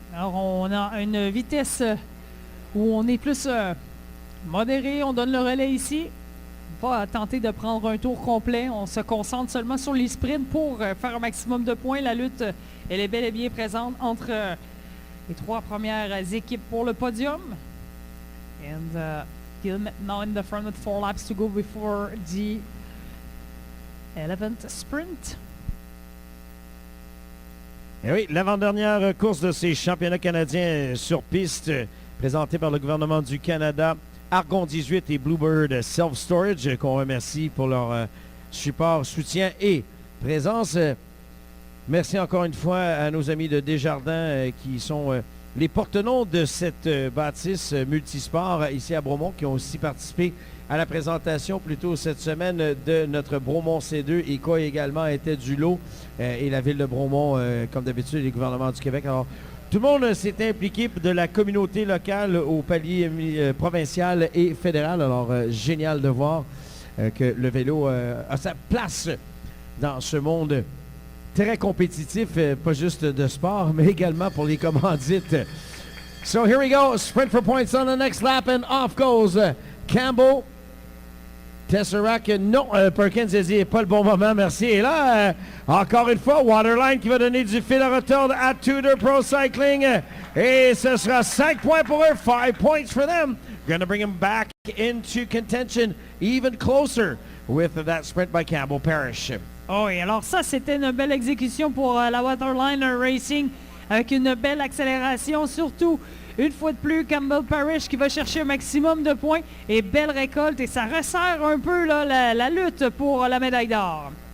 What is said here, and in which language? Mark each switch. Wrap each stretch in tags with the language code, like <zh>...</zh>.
<fr>Alors, on a une vitesse où on est plus modéré. On donne le relais ici. Pas tenter de prendre un tour complet. On se concentre seulement sur les sprints pour faire un maximum de points. La lutte, elle est bel et bien présente entre les 3 premières équipes pour le podium.</fr> <en>And Gilmet now in the front with 4 laps to go before the 11th sprint.</en> <fr>Et oui, l'avant-dernière course de ces championnats canadiens sur piste, présentée par le gouvernement du Canada, Argon 18 et Bluebird Self Storage, qu'on remercie pour leur support, soutien et présence. Merci encore une fois à nos amis de Desjardins qui sont les porte-noms de cette bâtisse multisport ici à Bromont, qui ont aussi participé à la présentation plus tôt cette semaine de notre Bromont C2 et qui également était du lot et la ville de Bromont, comme d'habitude, et le gouvernement du Québec. Alors, tout le monde s'est impliqué de la communauté locale au palier provincial et fédéral. Alors, génial de voir que le vélo a sa place dans ce monde très compétitif, pas juste de sport, mais également pour les commandites.</fr> <en>So here we go, sprint for points on the next lap, and off goes Campbell.</en> <fr>Tesseract, non, Perkins a dit pas le bon moment, merci. Et là, encore une fois, Waterline qui va donner du fil à retordre à Tudor Pro Cycling. Et ce sera 5 points pour eux,</fr> <en>5 points for them. Gonna bring him back into contention even closer with that sprint by Campbell Parrish.</en> <fr>Oh, et alors ça, c'était une belle exécution pour la Waterline Racing avec une belle accélération, surtout une fois de plus Campbell Parrish qui va chercher un maximum de points et belle récolte, et ça resserre un peu là, la lutte pour la médaille d'or.</fr>